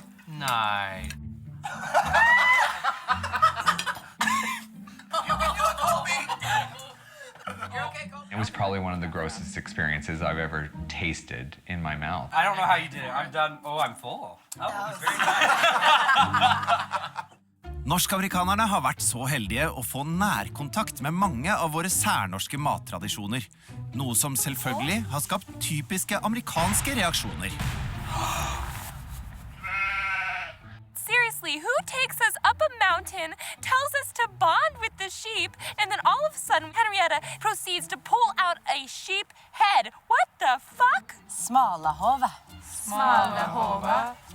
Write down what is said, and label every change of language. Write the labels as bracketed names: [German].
[English] Nice. It was probably one of the grossest experiences I've ever tasted in my mouth. I don't know how you did it. I'm done. Oh, I'm full. Oh, it was very nice. [Norwegian] Norsk-amerikanerne har vært så heldige å få nærkontakt med mange av våre særnorske mattradisjoner. Noe som selvfølgelig har skapt typiske amerikanske reaksjoner. [English] Seriously, who takes us up a mountain, tells us to bond with the sheep, and then all of a sudden Henrietta proceeds to pull out a sheep head? What the fuck? [Norwegian] Smalahove. Smalahove.